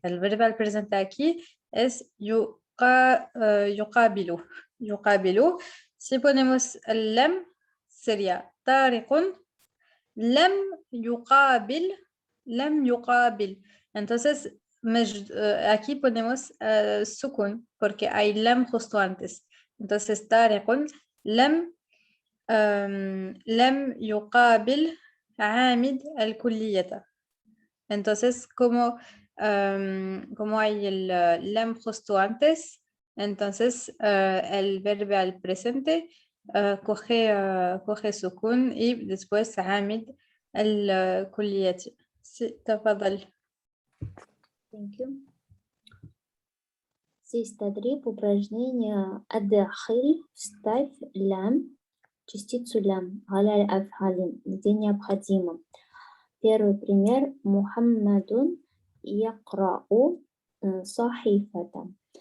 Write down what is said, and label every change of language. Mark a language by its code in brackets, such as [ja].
[es] El verbo al presente aquí es yuqabilu. Yuqabilu. Si ponemos el lam, sería tariqun lam yuqabil. Lam yuqabil. Entonces, aquí ponemos sukun porque hay lam justo antes. Entonces, tariqun lam [ar] لم يقابل عامد الكلية. [es] Entonces, como hay el lam justo antes, entonces el verbo al presente coge sukun y después عامد الكلية. Sí, تفضل. [en] Thank you. [ru] Здесь тадриб, упражнение «Адахиль», вставь лям, частицу лям, галя афхалин, где необходимо. Первый пример. [ar] Мухаммадун якрау сахифата.